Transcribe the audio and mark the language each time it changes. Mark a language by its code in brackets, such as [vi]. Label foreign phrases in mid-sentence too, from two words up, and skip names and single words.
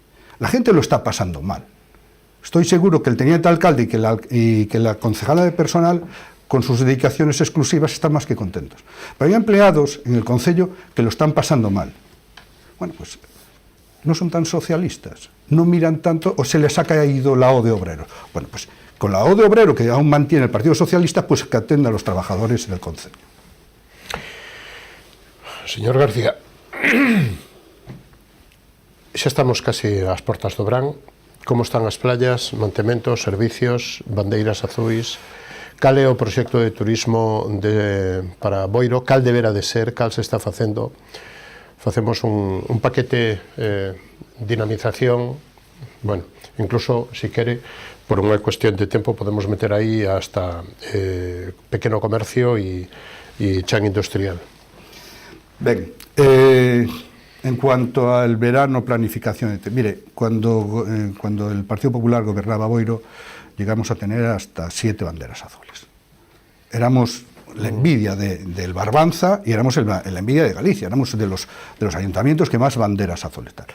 [es] La gente lo está pasando mal. Estoy seguro que el teniente alcalde y que la concejala de personal, con sus dedicaciones exclusivas, están más que contentos. Pero hay empleados en el concello que lo están pasando mal. Bueno, pues no son tan socialistas, no miran tanto, o se les ha caído la O de obrero. Bueno, pues con la O de obrero que aún mantiene el Partido Socialista, pues que atienda a los trabajadores del concello. [gl] Señor García, xa estamos casi ás portas do verán. Como están as playas, mantementos, servicios, bandeiras azuis? Cal é o proxecto de turismo para Boiro? Cal debera de ser? Cal se está facendo? Facemos un paquete dinamización. Bueno, incluso, si quere, por unha cuestión de tempo, podemos meter aí hasta pequeno comercio e chan industrial. Ben, [es] en cuanto al verano, planificación, mire, cuando el Partido Popular gobernaba Boiro, llegamos a tener hasta 7 banderas azules. Éramos la envidia del Barbanza y éramos la envidia de Galicia, éramos de los ayuntamientos que más banderas azules están.